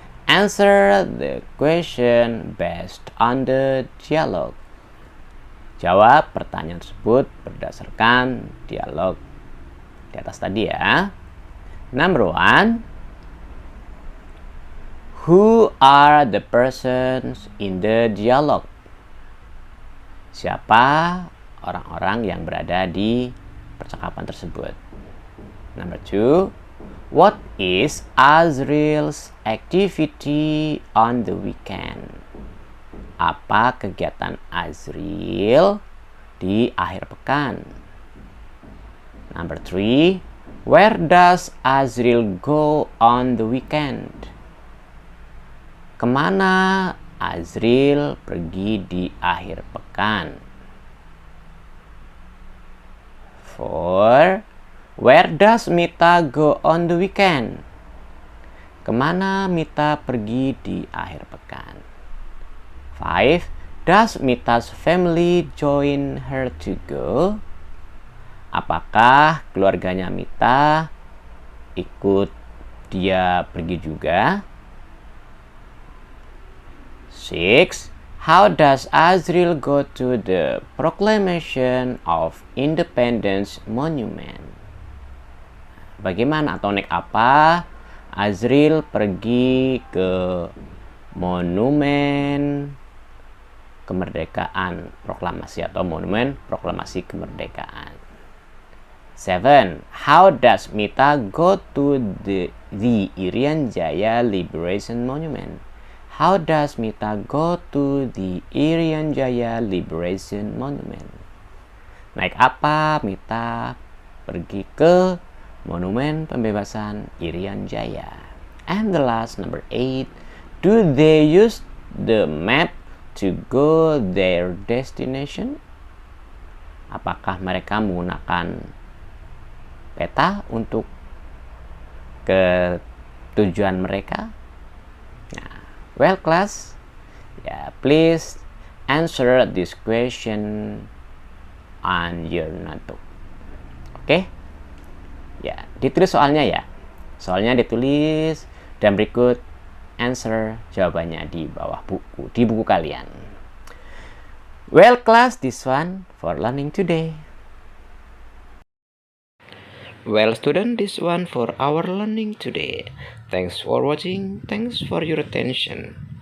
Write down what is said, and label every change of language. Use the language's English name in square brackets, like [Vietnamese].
[English] Answer the question based on the dialogue. [Indonesian] Jawab pertanyaan tersebut berdasarkan dialog di atas tadi ya. [English] Number 1. Who are the persons in the dialogue? [Indonesian] Siapa orang-orang yang berada di percakapan tersebut? [English] Number 2. What is Azril's activity on the weekend? [Indonesian] Apa kegiatan Azril di akhir pekan? [English] Number 3. Where does Azril go on the weekend? [Indonesian] Kemana Azril pergi di akhir pekan? [English] 4. Where does Mita go on the weekend? [Indonesian] Kemana Mita pergi di akhir pekan? 5. [English] Does Mita's family join her to go? [Indonesian] Apakah keluarganya Mita ikut dia pergi juga? 6. [English] How does Azril go to the Proclamation of Independence Monument? [Indonesian] Bagaimana atau naik apa Azril pergi ke monumen kemerdekaan proklamasi atau monumen proklamasi kemerdekaan? 7. [English] How does Mita go to the Irian Jaya Liberation Monument? How does Mita go to the Irian Jaya Liberation Monument? [Indonesian] Naik apa Mita pergi ke monumen pembebasan Irian Jaya? [English] And the last, number 8. Do they use the map to go their destination? [Indonesian] Apakah mereka menggunakan peta untuk ke tujuan mereka? [English] Nah, well class, please answer this question on your notebook. [Indonesian] Oke? Ya, ditulis soalnya ya. Soalnya ditulis dan berikut [English] answer [Indonesian] jawabannya di bawah buku, di buku kalian. [English] Well class, this one for learning today. Well student, this one for our learning today. Thanks for watching. Thanks for your attention.